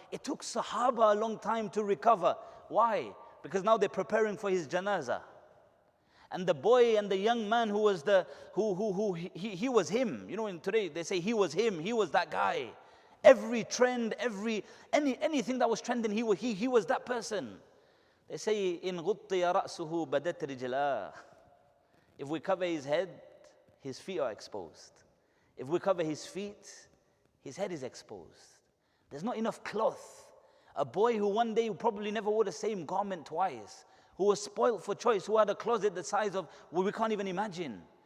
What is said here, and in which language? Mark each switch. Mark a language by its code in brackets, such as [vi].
[en] It took Sahaba a long time to recover. Why? Because now they're preparing for his janazah. And the boy and the young man who was he was him. You know, in today they say he was him, he was that guy. Every trend, anything that was trending, he was that person. They say, in [ar] غُطِّيَ رَأْسُهُ بَدَتْ رِجْلَاهُ. [en] If we cover his head, his feet are exposed. If we cover his feet, his head is exposed. There's not enough cloth. A boy who one day probably never wore the same garment twice, who was spoilt for choice, who had a closet the size of what we can't even imagine.